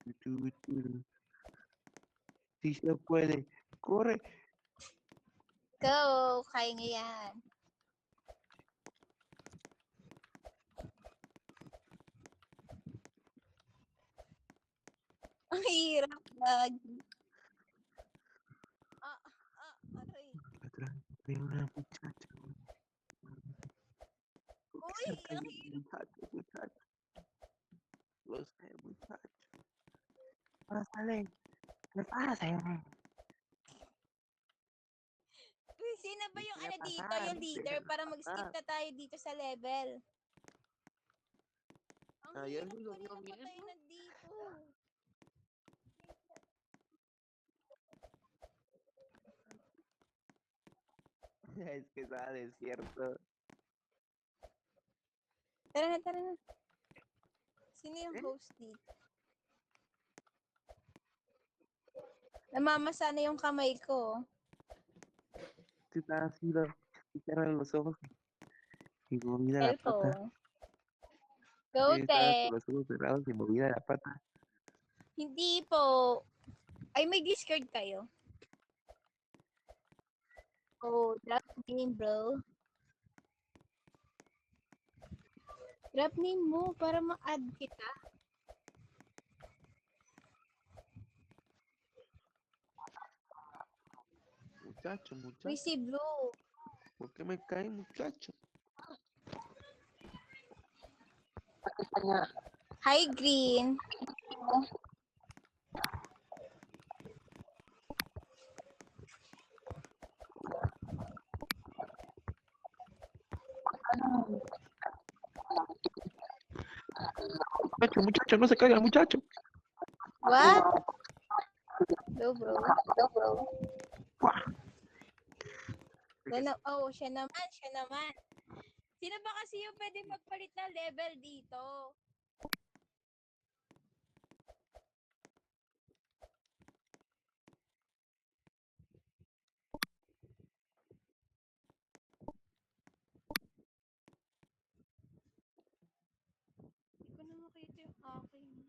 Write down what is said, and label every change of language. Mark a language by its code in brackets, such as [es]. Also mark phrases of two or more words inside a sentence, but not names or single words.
[es] Sí se puede. Corre. [tl] Go! Kaya nga yan. Ang hirap lagi. Aray. [es] Atrás de una muchacha. [tl] Uy, ang [es] Muchacho. Lo sé, muchacho. Pásale. ¿Qué pasa? [tl] Uy, sino ba yung [es] Deja [tl] dito, [es] pasar, [tl] yung leader, [es] déjala [tl] para mag-skip [es] pasar. [tl] na tayo dito sa level. Ang [es] Ayer [tl] hirap [es] lo [tl] pa rin [es] llovió bien, [tl] napatay [es] ¿no? [tl] na dito. [es] Es que estaba desierto. [tl] Tara na, tara na. Sino yung Eh? host dito? Namamasa na yung kamay ko. [es] Que estaba así, y cerran los ojos y movida la pata. [tl] Cellphone. Go, [es] Estabas [tl] te. [es] con los ojos cerrados y movida la pata. [tl] Hindi po. Ay, may Discord kayo. [en] Oh, drop name, bro. Drop name [tl] mo para ma-add kita. [es] Muchacho, [tl] Uy, [es] muchacho. [tl] si Blue. [es] ¿Por qué me cae, muchacho? [en] Hi, Green. [es] Muchacho, no se caiga, muchacho. [en] What? Go, bro. [tl] Oh, siya naman. Sino ba kasi yung pwede magpalit ng level dito? Hindi ko na makita yung akin.